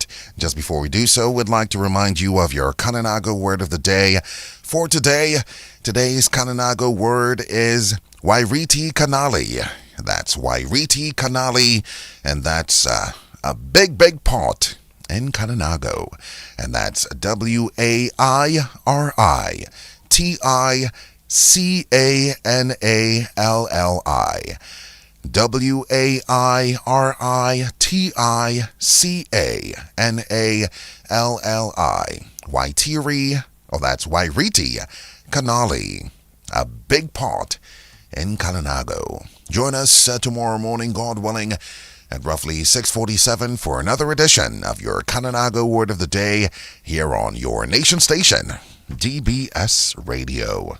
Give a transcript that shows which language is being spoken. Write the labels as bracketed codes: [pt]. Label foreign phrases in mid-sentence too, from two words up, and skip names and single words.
[en] Just before we do so, we'd like to remind you of your Kananago word of the day. For today, today's Kananago word is [crb] Wairiti Kanali. [en] That's [crb] Wairiti Kanali, [en] and that's a big, big pot in Kananago. And that's WAIRITICANALLI. [crb] WAIRITICANALLI. Waitiri, [en] that's [crb] Wairiti Kanali, [en] a big pot in Kananago. Join us tomorrow morning, God willing, at roughly 6:47 for another edition of your Kananago Word of the Day here on your nation station, DBS Radio.